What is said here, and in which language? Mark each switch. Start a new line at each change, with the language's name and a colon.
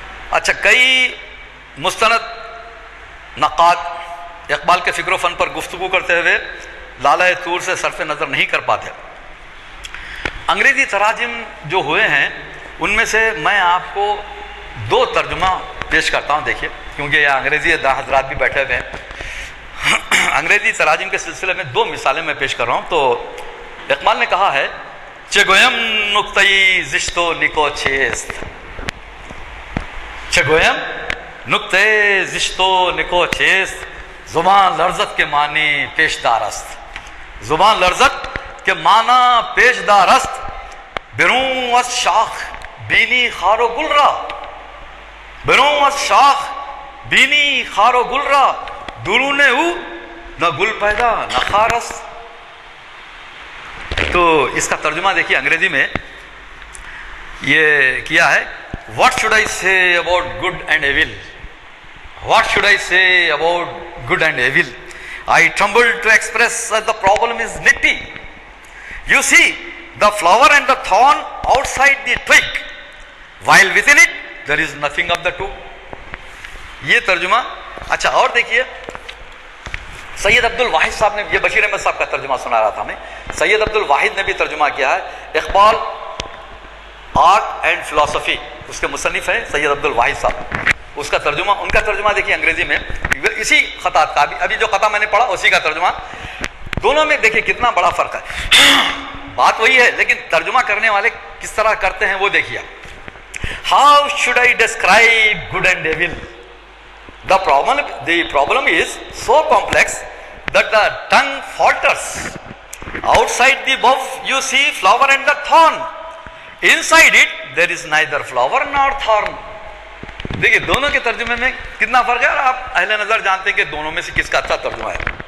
Urdu: اچھا, کئی مستند نقاد اقبال کے فکر و فن پر گفتگو کرتے ہوئے لالہ طور سے صرف نظر نہیں کر پاتے. انگریزی تراجم جو ہوئے ہیں ان میں سے میں آپ کو 2 ترجمہ پیش کرتا ہوں. دیکھیے, کیونکہ یہ انگریزی حضرات بھی بیٹھے ہوئے ہیں. انگریزی تراجم کے سلسلے میں 2 مثالیں میں پیش کر رہا ہوں.
Persian: تو اقبال نے کہا ہے چگویم نقطۂ زشت و نکو چیست, چگویم نقطۂ زشت و نکو چیست, زبان لرزت کے معنی پیشدار است, زبان لرزت کے معنی پیشدار است, برون از شاخ بینی خار و گل را, برون از شاخ بینی خار و گل را, درون او نہ گل پیدا نہ خار است.
Urdu: تو اس کا ترجمہ دیکھیے انگریزی میں یہ کیا ہے,
English: What should I say about good and evil? What should I say about good and evil? I tremble to express that the problem is nitty. You see the flower and the thorn outside the twig, while within it there is nothing of the two.
Urdu: یہ ترجمہ. اچھا, اور دیکھیے سید عبد الواحد صاحب نے, یہ بشیر احمد صاحب کا ترجمہ سنا رہا تھا میں, سید عبد الواحد نے بھی ترجمہ کیا ہے. اقبال آرٹ اینڈ فلسفی اس کے مصنف ہیں سید عبد الواحد صاحب, اس کا ترجمہ, ان کا ترجمہ دیکھیے انگریزی میں اسی خطات کا, ابھی جو قطع میں نے پڑھا اسی کا ترجمہ. دونوں میں دیکھیے کتنا بڑا فرق ہے. بات وہی ہے لیکن ترجمہ کرنے والے کس طرح کرتے ہیں وہ دیکھیے.
English: How should I describe good and evil? The problem is so complex that the tongue falters. Outside the bulb you see flower and the thorn. Inside it there is neither flower nor thorn.
Urdu: دیکھیے دونوں کے ترجمے میں کتنا فرق ہے, اور آپ اہل نظر جانتے ہیں کہ دونوں میں سے کس کا اچھا ترجمہ ہے.